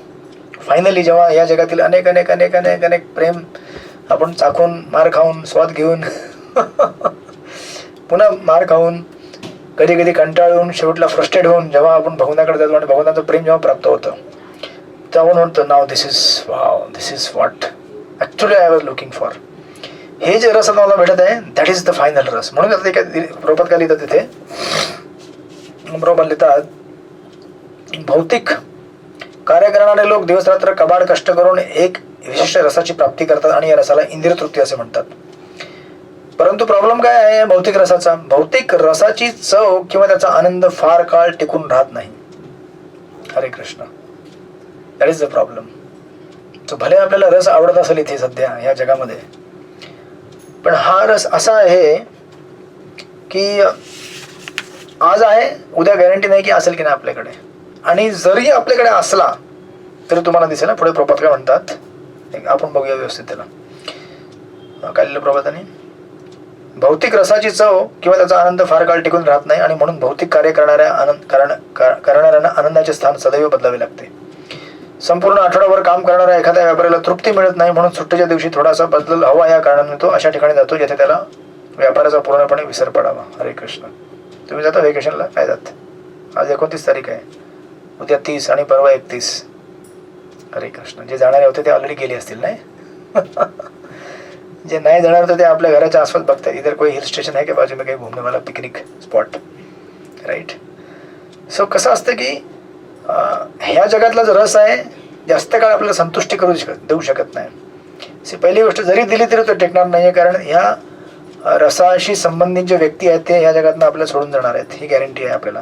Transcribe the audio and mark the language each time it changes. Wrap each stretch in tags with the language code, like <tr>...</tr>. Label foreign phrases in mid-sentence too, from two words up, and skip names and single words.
<mr>फायनली जेव्हा या जगातील अनेक अनेक अनेक अनेक अनेक प्रेम आपण चाखून, मार खाऊन, स्वाद घेऊन, पुन्हा मार खाऊन, कधी कधी कंटाळून, शेवटला फ्रस्ट्रेट होऊन जेव्हा आपण भगवंताकडे जातो आणि भगवंताचं प्रेम जेव्हा प्राप्त होतं तेव्हा आपण म्हणतो</mr> <en>now this is what actually I was looking for.</en> <mr>हे जे रस मला भेटत आहे</mr> <en>that is the final</en> <mr>रस. म्हणून आता प्रभुपाद काय लिहितात तिथे, प्रभुपाद लिहितात भौतिक कार्य करणारे लोक दिवस रात्र कबाड कष्ट करून एक विशिष्ट रसाची प्राप्ती करतात आणि या रसाला इंद्रिय तृप्ती असे म्हणतात. परंतु प्रॉब्लेम काय आहे भौतिक रसाचा? भौतिक रसाची चव किंवा त्याचा आनंद फार काळ टिकून राहत नाही. हरे कृष्ण.</mr> <en>that is the problem.</en> <mr>तो भले आपल्याला रस आवडत असेल इथे सध्या या जगामध्ये, पण हा रस असा आहे की आज आहे, उद्या गॅरंटी नाही की असेल की नाही आपल्याकडे. आणि जरी आपल्याकडे असला तरी तुम्हाला दिसेल ना पुढे प्रभात काय म्हणतात, आपण बघूया व्यवस्थित त्याला. काय लिहिलं प्रभाताने? भौतिक रसाची चव किंवा त्याचा आनंद फार काळ टिकून राहत नाही आणि म्हणून भौतिक कार्य करणाऱ्यांना आनंदाचे स्थान सदैव बदलावे लागते. संपूर्ण आठवडाभर काम करणाऱ्या एखाद्या व्यापाऱ्याला तृप्ती मिळत नाही, म्हणून सुट्टीच्या दिवशी थोडासा बदल हवा या कारणाने तो अशा ठिकाणी जातो जिथे त्याला व्यापाराचा पूर्णपणे विसर पडावा. हरे कृष्ण. तुम्ही जाता व्हेकेशनला? काय जात? आज 29 तारीख आहे, उद्या 30 आणि परवा 31. हरे कृष्ण. जे जाणारे होते ते ऑलरेडी गेले असतील नाही. जे नाही जाणार होते ते आपल्या घराच्या आसपास बघतात,</mr> <hi>इधर कोई</hi> <en>hill station</en> <mr>आहे की</mr> <hi>बाजू में काही घूमने वाला</hi> <en>picnic spot.</en> <mr>राईट. सो कसं असतं की ह्या जगातला जो रस आहे जास्त काळ आपल्याला संतुष्टी देऊ शकत नाही. पहिली गोष्ट जरी दिली तरी तो टिकणार नाही आहे, कारण ह्या रसाशी संबंधित जे व्यक्ती आहेत ते ह्या जगातनं आपल्याला सोडून जाणार आहेत, ही गॅरंटी आहे आपल्याला.</mr>